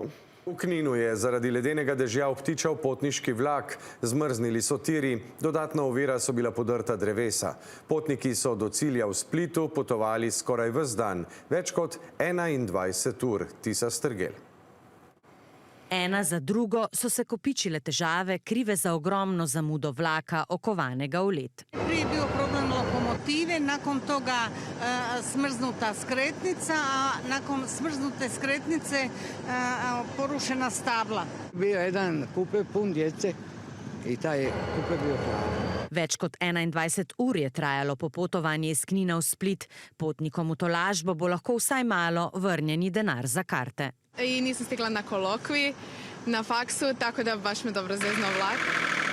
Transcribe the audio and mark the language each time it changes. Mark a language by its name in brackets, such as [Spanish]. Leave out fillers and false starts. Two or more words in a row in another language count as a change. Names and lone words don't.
[Slovenian] V Kninu je zaradi ledenega dežja obtičal potniški vlak, zmrznili so tiri, dodatna ovira so bila podrta drevesa. Potniki so do cilja v Splitu potovali skoraj ves dan, več kot 21 ur. Tisa Strgel. Ena za drugo so se kopičile težave, krive za ogromno zamudo vlaka, okovanega v led. [Croatian] Prije je bio problem lokomotive, nakon toga smrznuta skretnica, a nakon smrznute skretnice porušena stabla. Bio jedan kupe pun djece i taj kupe bio pravi. [Slovenian] Več kot 21 ur je trajalo popotovanje iz Knina v Split. Potnikom v tolažbo bo lahko vsaj malo vrnjeni denar za karte. [Croatian] I nisam stigla na kolokvi, na faksu, tako da baš me dobro zeznao vlak.